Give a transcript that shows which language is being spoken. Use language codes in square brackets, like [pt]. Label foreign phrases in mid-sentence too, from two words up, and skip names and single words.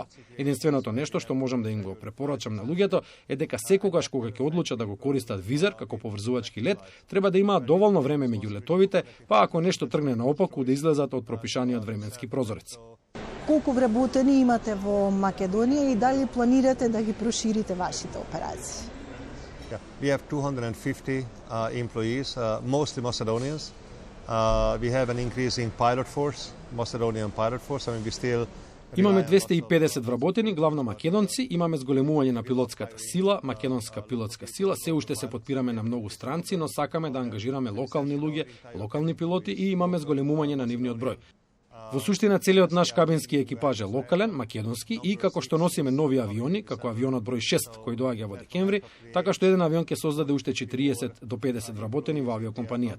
[mk] Единственото нешто што можам да им го препорачам на луѓето е дека секогаш кога ќе одлучат да го користат Визер како поврзувачки лет, треба да имаат доволно време меѓу летовите, па ако нешто тргне наопаку да излезат од пропишаниот временски прозорец. Колку вработени имате во Македонија и дали планирате да ги проширите вашите операции? [en] Yeah. We have 250 employees, mostly Macedonians. We have an increasing pilot force, Macedonian pilot force. I mean, we still [mk] Имаме 250 вработени, главно македонци, имаме зголемување на пилотската сила, македонска пилотска сила, се уште се подпираме на многу странци, но сакаме да ангажираме локални луѓе, локални пилоти и имаме зголемување на нивниот број. Во суштина целиот наш кабински екипаж е локален, македонски и како што носиме нови авиони, како авионот број 6 кој доаѓа во декември, така што еден авион ќе создаде уште 40 до 50 вработени во авиокомпанијата.